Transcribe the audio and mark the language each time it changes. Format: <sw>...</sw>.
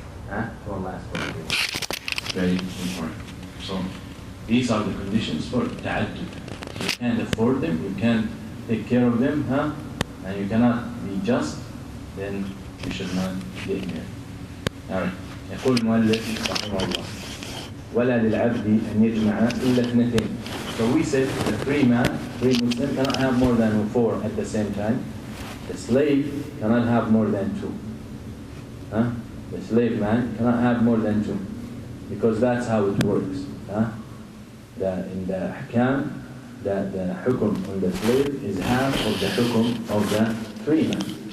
<en>Huh? One last one, please. Very important. So these are the conditions for ta'addud. You can't afford them, you can't take care of them, and you cannot be just, then you should not get married. Alright.</en> <ar>يقول المؤلف رحمه الله ولا للعبد أن يجمع إلا اثنتين.</ar> <en>So we said the free man, free Muslim cannot have more than 4 at the same time. The slave cannot have more than 2. The slave man cannot have more than 2. Because that's how it works. In the ahkam, the hukum on the slave is half of the hukum of the free man.</en>